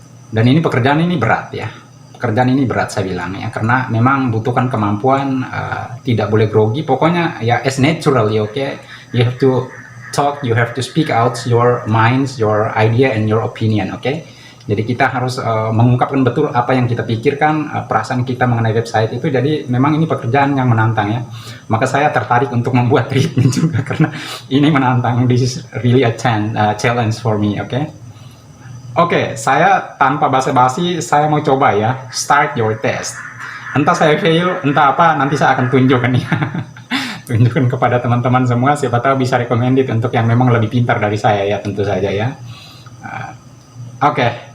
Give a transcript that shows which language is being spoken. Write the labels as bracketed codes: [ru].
[id] Dan ini pekerjaan ini berat ya. Pekerjaan ini berat saya bilang ya, karena memang butuhkan kemampuan, tidak boleh grogi. Pokoknya ya [en] as naturally, okay? You have to talk, you have to speak out your minds, your idea and your opinion, okay? [id] Jadi kita harus mengungkapkan betul apa yang kita pikirkan, perasaan kita mengenai website itu. Jadi memang ini pekerjaan yang menantang ya. Maka saya tertarik untuk membuat treatment juga karena ini menantang. [en] This is really a challenge for me, okay? [id] Oke, saya tanpa basa-basi saya mau coba ya. [en] Start your test. [id] Entah saya fail, entah apa, nanti saya akan tunjukkan ya. Tunjukkan kepada teman-teman semua, siapa tahu bisa recommended untuk yang memang lebih pintar dari saya ya, tentu saja ya. Oke.